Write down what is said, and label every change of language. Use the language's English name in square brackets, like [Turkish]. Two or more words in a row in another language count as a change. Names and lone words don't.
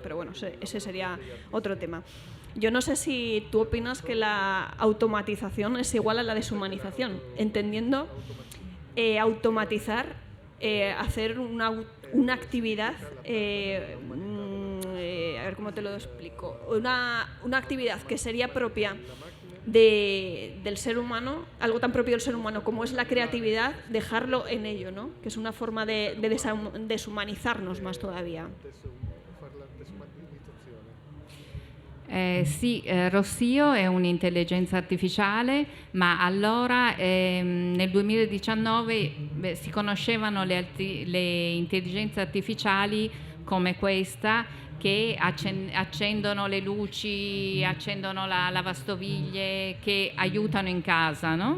[Spanish] Pero bueno, ese sería otro tema. Yo no sé si tú opinas que la automatización es igual a la deshumanización, entendiendo automatizar, hacer una actividad, a ver cómo te lo explico, una actividad que sería propia del ser humano, algo tan propio del ser humano como es la creatividad, dejarlo en ello, ¿no? Que es una forma de deshumanizarnos más todavía. [Italian] Sì, Rossio è un'intelligenza artificiale, ma allora nel 2019 si conoscevano le intelligenze artificiali come questa, che accendono le luci, accendono la lavastoviglie, che aiutano in casa, no?